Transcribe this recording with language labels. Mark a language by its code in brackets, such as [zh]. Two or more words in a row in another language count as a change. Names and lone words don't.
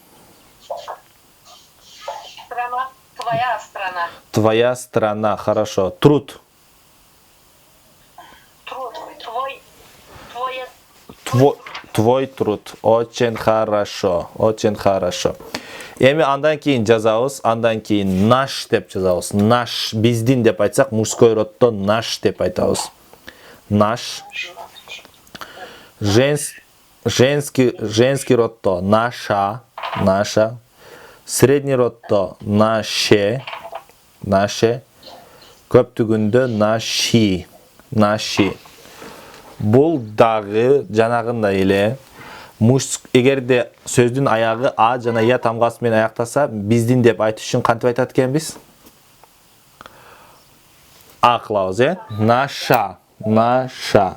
[ru] Страна. Твоя страна. Твоя страна. Хорошо. Труд. Труд. Твой труд. Очень хорошо. Очень хорошо. [ky] Эми андан кийин жазабыз, андан кийин наш деп жазабыз. Наш, биздин деп айтсак, [ru] мужской роддо наш [ky] деп айтабыз. Наш. [ru] Женский роддо наша, наша. Средний роддо наше, наше. Көптүгүндө наши, наши. [ky] Бул дагы жанагындай эле эгерде сөздүн аягы а жана я тамгасы менен аяктаса, биздин деп айтыш үчүн кантип айтат экенбиз? А кылабыз, [ru] наша, наша.